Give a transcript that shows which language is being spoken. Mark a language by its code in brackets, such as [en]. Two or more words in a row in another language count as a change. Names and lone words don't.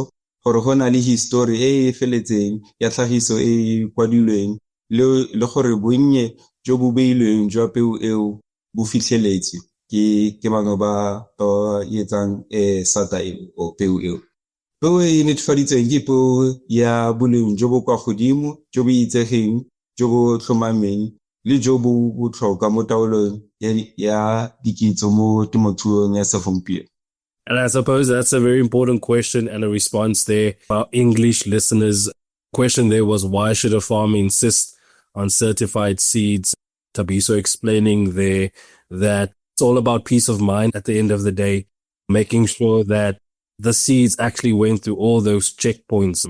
[tn] Gore go na le history e feletseng ya tlhagiso e kwadilweng le gore bonnye jo bo beilweng jwa peo eo bo fitlheletse ke bangwe ba etsang sata o peo eo. Peo e netefaditsweng ke peo ya boleng jo bo kwa godimo, jo bo itsegeng, jo bo tlhomameng le jo bo botlhokwa mo taolong ya dikitso mo temothuong ya segompieno. [en] And I suppose that's a very important question and a response there. Our English listeners' question there was, why should a farmer insist on certified seeds? Thabiso explaining there that it's all about peace of mind at the end of the day, making sure that the seeds actually went through all those checkpoints.